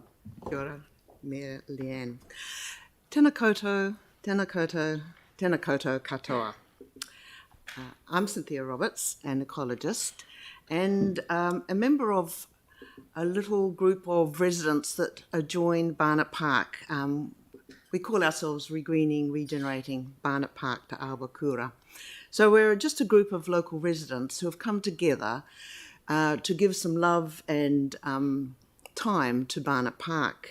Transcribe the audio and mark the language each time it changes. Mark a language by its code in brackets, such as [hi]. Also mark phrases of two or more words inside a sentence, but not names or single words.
[mi] Kia ora, Mayor Leanne. Tēnā koutou, tēnā koutou, tēnā koutou katoa. [en] I'm Cynthia Roberts, an ecologist, and a member of a little group of residents that adjoin Barnett Park. We call ourselves Regreening, Regenerating Barnett Park Te Awakura. So we're just a group of local residents who have come together to give some love and time to Barnett Park.